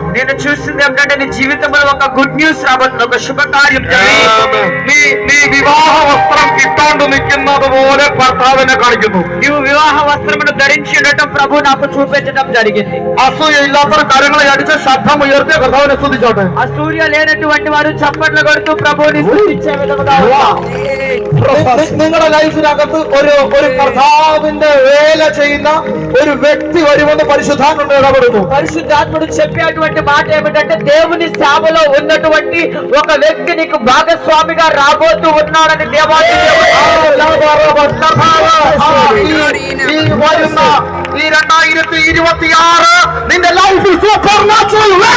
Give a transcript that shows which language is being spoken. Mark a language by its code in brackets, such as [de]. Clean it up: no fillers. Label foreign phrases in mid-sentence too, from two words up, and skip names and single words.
[te] నేను చూస్తుంది ఏమిటంటే నీ జీవితంలో ఒక [en] good news [te] రాబోతుంది. ఒక శుభకార్యం [ml] നീ വിവാഹ വസ്ത്രം ഇട്ടാണ്ട് നിൽക്കുന്നത് പോലെ ഭർത്താവിനെ കാണിക്കുന്നു. [te] నీవు వివాహ వస్త్రమును ధరించి ఉండటం ప్రభు నాకు చూపించడం జరిగింది. [ml] അസൂയ ഇല്ലാത്ത കരങ്ങളെ അടിച്ച് ശബ്ദം ഉയർത്തി കർത്താവിനെ സ്തുതിച്ചോട്ടെ. [te] అసూయ లేనటువంటి వారు చప్పట్లు కొడుతూ ప్రభువుని స్తుతించే విధముగా [ml] നിങ്ങളുടെ ലൈഫിനകത്ത് ഒരു കർത്താവിന്റെ വേല ചെയ്യുന്ന ഒരു వ్యక్తి വരുമെന്ന് പരിശുദ്ധാത്മ ഇടപെടുന്നു. [te] పరిశుద్ధాత్ముడు చెప్పేటువంటి మాట ఏమిటంటే దేవుని సేవలో ఉన్నటువంటి ఒక వ్యక్తి నీకు భాగస్వామిగా రాబోతూ ఉన్నాడని దేవాది [ml] ഈ 2026 നിന്റെ ലൈഫ് [en] super natural